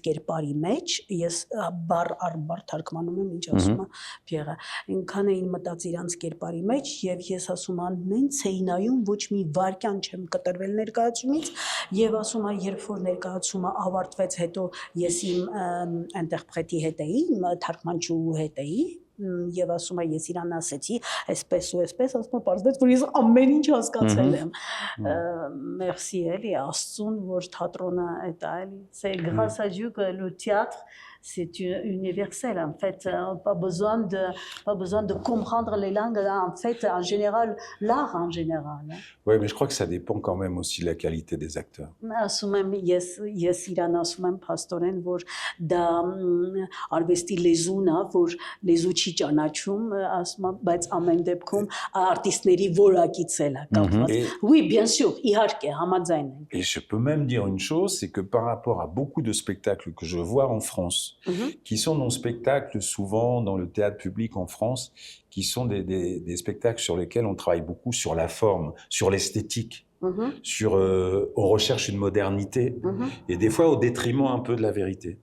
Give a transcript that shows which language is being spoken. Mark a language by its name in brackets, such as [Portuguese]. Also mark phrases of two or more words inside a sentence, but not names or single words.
[Armenian] կերպարի մեջ, ես բառ առ բառ թարգմանում եմ, ինչ ասում է Փիերը, այնքան էին մտած իրանց կերպարի մեջ եւ ես ասում եմ, նենց էի նայում, ոչ մի վարքյան չեմ կտրվել ներկայացումից եւ ասում եմ, երբ որ ներկայացումը ավարտվեց, հետո ես իմ ինտերպրետի հետ էի, թարգմանչու հետ էի եւ ասում եմ, ես իրան ասեցի, այսպես ու այսպես, ասում եմ, պարզվեց, որ ես ամեն ինչ հասկացել եմ։ Merci էլի Աստծուն, որ թատրոնը էտա էլի, [French] c'est grâce à Dieu que le théâtre c'est universel en fait, pas besoin de comprendre les langues en fait, en général, l'art en général. Oui, mais je crois que ça dépend quand même aussi de la qualité des acteurs. [Armenian] Ասում եմ, ես իրան ասում եմ փաստորեն, որ դա արվեստի լեզուն է, որ լեզու չի ճանաչում, ասում եմ, բայց ամեն դեպքում արտիստների որակից էլ է կապված. [French] Oui, bien sûr, [Armenian] իհարկե, համաձայն ենք. [French] Et je peux même dire une chose, c'est que par rapport à beaucoup de spectacles que je vois en France, qui sont nos spectacles souvent dans le théâtre public en France, qui sont des spectacles sur lesquels on travaille beaucoup sur la forme, sur l'esthétique. sur on recherche une modernité et des fois au détriment un peu de la vérité.